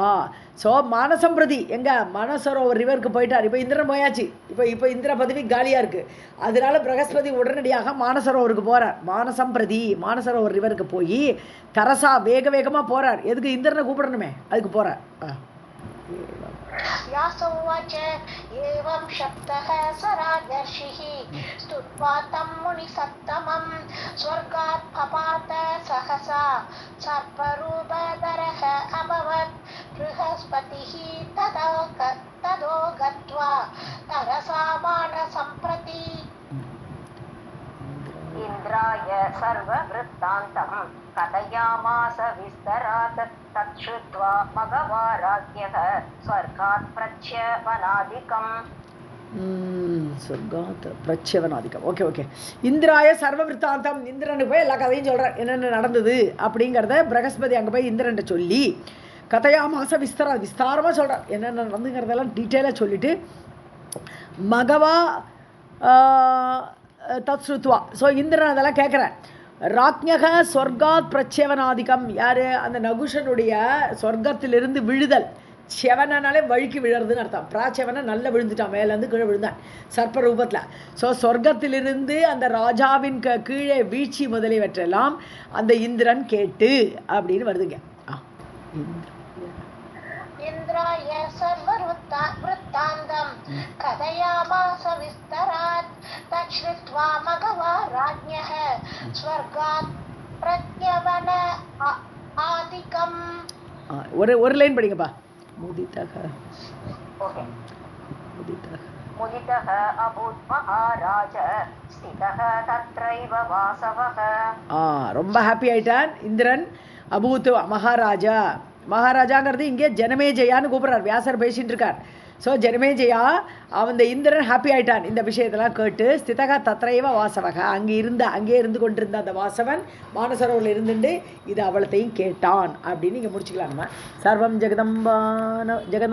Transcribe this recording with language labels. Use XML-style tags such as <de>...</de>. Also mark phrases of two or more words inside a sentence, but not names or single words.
<ta>ஸோ</ta> <sa>मानसं प्रति,</sa> <ta>எங்கே மனசரோவர் ரிவருக்கு போயிட்டார். இப்போ இந்திரன் போயாச்சு, இப்போ இந்திர பதவி காலியாக இருக்குது. அதனால பிரகஸ்பதி உடனடியாக மானசரோவருக்கு போகிறார்.</ta> <sa>मानसं प्रति,</sa> <ta>மானசரோவர் ரிவருக்கு போய் தரசா வேகமாக போகிறார். எதுக்கு, இந்திரனை கூப்பிடணுமே, அதுக்கு போகிறார்.</ta> <sa>व्यासोवाच एवं शब्दः स राजर्षिः स्तुत्वा तं मुनिसत्तमं स्वर्गात् पपात सहसा सर्परूप बृहस्पतिः तदो गत्वा तरसा मानसम्प्रति इन्द्राय सर्ववृत्तान्तं कथयामास विस्तरात् तच्छ्रुत्वा मघवाराज्ञः स्वर्गात् प्रच्यवनादिकम् स्वर्गात् प्रच्यवनादिकम्.</sa> <en>okay okay.</en> <sa>इन्द्राय सर्व वृत्तान्तम्,</sa> <ta>இந்திரனுக்கு போய் எல்லா கதையும் சொல்கிறார் என்னென்ன நடந்தது அப்படிங்கிறத பிரகஸ்பதி அங்கே போய் இந்திரன்ட்ட சொல்லி கதையாமாச விஸ்தாரமாக சொல்கிறார் என்னென்ன நடந்துங்கிறதெல்லாம் டீட்டெயிலாக சொல்லிவிட்டு</ta> <sa>मघवा तत् श्रुत्वा.</sa> <ta>ஸோ இந்திரன் அதெல்லாம் கேட்குறேன்.</ta> <sa>राज्ञः स्वर्गात् प्रच्यवनादिकम्, யார்?</sa> <ta>அந்த நகுஷனுடைய சொர்க்கத்திலிருந்து விழுதல். செவனாலே வழுக்கி விழுறதுன்னு அர்த்தம். பிராச்சவனை நல்லா விழுந்துட்டான், மேலேருந்து கீழே விழுந்தான் சர்ப்ப ரூபத்தில். ஸோ சொர்க்கத்திலிருந்து அந்த ராஜாவின் கீழே வீழ்ச்சி முதலியவற்றெல்லாம் அந்த இந்திரன் கேட்டு அப்படின்னு வருதுங்க.</ta> <sa>इन्द्राय सर्ववृत्तान्तं कथयामास विस्तरात् तच्छ्रुत्वा मघवा राज्ञः स्वर्गात् प्रत्यवन आदिकम्.</sa> <ta>ஒரு லைன் படிங்கப்பா.</ta> <sa>मुदितः अभूत् महाराज स्थितः तत्रैव वासवः.</sa> <ta>ரொம்ப ஹாப்பி ஆயிட்டான் இந்திரன்.</ta> <sa>अभूत् महाराज.</sa> <ta>மகாராஜாங்கிறது இங்கே ஜனமேஜயான்னு கூப்பிட்றார், வியாசர் பேசிட்டு இருக்கார். ஸோ ஜனமேஜயா அவன் இந்திரன் ஹாப்பி ஆயிட்டான் இந்த விஷயத்தெல்லாம் கேட்டு.</ta> <sa>स्थितः तत्रैव वासवः,</sa> <ta>அங்கே இருந்து கொண்டிருந்த அந்த வாசவன் மானசரோவில் இருந்துட்டு இது அவளத்தையும் கேட்டான் அப்படின்னு இங்கே முடிச்சுக்கலாம் நம்ம.</ta>